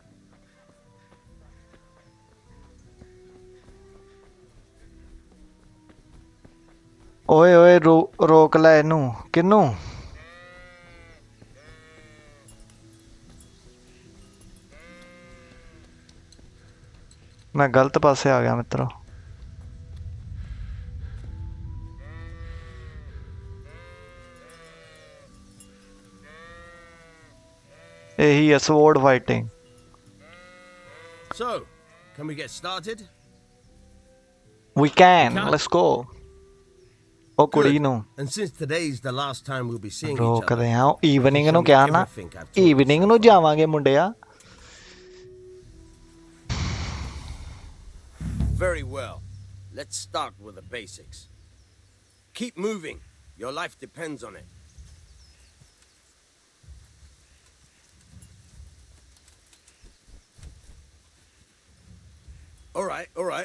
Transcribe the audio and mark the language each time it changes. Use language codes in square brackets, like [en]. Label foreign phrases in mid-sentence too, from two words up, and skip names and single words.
[pa] ਓਏ ਓਏ ਰੋਕ ਲੈ ਇਹਨੂੰ ਕਿਹਨੂੰ ਮੈਂ ਗਲਤ ਪਾਸੇ ਆ ਗਿਆ ਮਿੱਤਰੋ ਇਹੀ ਹੈ [en] sword fighting. So, can we get started? We can. Let's go. [pa] ਉਹ ਕੁੜੀ [en] Good. [pa] ਨੂੰ [en] And since today's the last time we'll be seeing each other, [pa] ਰੋਕਦੇ ਹਾਂ [en] you can [pa] ਈਵਨਿੰਗ [en] show [pa] ਨੂੰ [en] me [pa] ਕਿਹਾ ਨਾ [en] everything I've taught you [pa] ਈਵਨਿੰਗ [en] so [pa] ਨੂੰ [en] far. [pa] ਜਾਵਾਂਗੇ ਮੁੰਡਿਆ. [en] Very well. Let's start with the basics. Keep moving. Your life depends on it. All right.